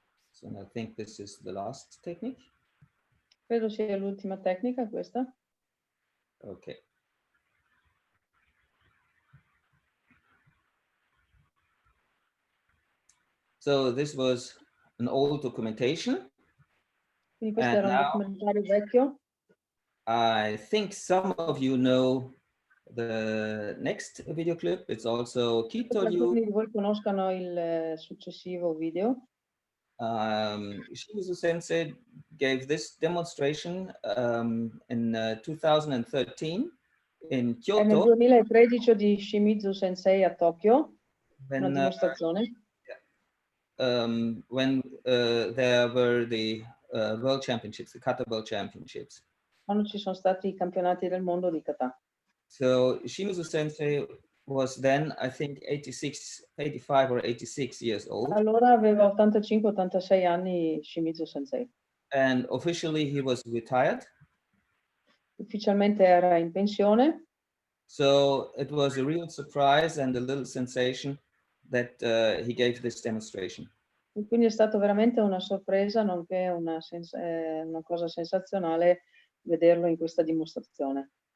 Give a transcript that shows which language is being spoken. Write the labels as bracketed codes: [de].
[en] So I think this is the last technique. [it] Credo sia l'ultima tecnica questa. [en] Okay. So this was an old documentation. [it] Quindi questo era un documentario vecchio. [en] I think some of you know the next video clip. It's also Kitoryu. [it] Alcuni di voi conoscano il successivo video. [en] Shimizu Sensei gave this demonstration in 2013 in Kyoto. [it] È nel 2013 di Shimizu Sensei a Tokyo, una dimostrazione. [en] When there were the World Championships, the Kata World Championships. [it] Quando ci sono stati i campionati del mondo di kata. [en] So Shimizu Sensei was then, I think, 85 or 86 years old. [it] Allora aveva 85-86 anni Shimizu Sensei. [en] And officially he was retired. [it] Ufficialmente era in pensione. [en] So it was a real surprise and a little sensation that he gave this demonstration. [it] E quindi è stato veramente una sorpresa, nonché una cosa sensazionale vederlo in questa dimostrazione.